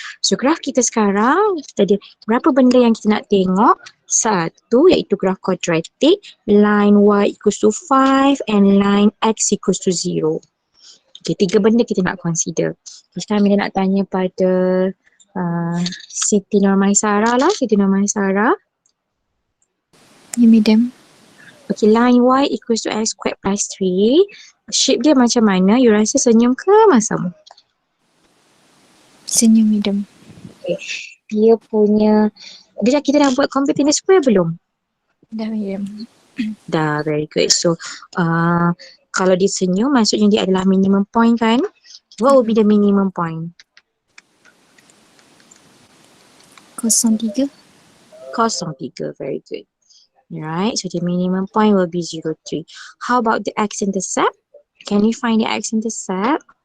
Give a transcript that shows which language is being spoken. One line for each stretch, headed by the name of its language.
Malay: So, graf kita sekarang, kita ada berapa benda yang kita nak tengok. Satu, iaitu graf quadratic.
English: Line Y equals to 5 and line X equals to 0.
Malay: Okay, 3 benda kita nak consider. Sekarang kita nak tanya pada Siti Nurmaisara lah. Siti Nurmaisara. Ya, madam.
English: Okay, line Y equals to X squared plus 3.
Malay: Shape dia macam mana? You rasa senyum ke masam? Senyum, madam. Okay. Dia punya, kita dah buat completing square belum? Dah, madam.
English: Dah, very good.
Malay: So, kalau dia senyum, maksudnya dia adalah minimum point kan?
English: What will be the minimum point? 03. 0.3, very good. Right, so the minimum point will be 0.3. How about the x-intercept? Can you find the x-intercept?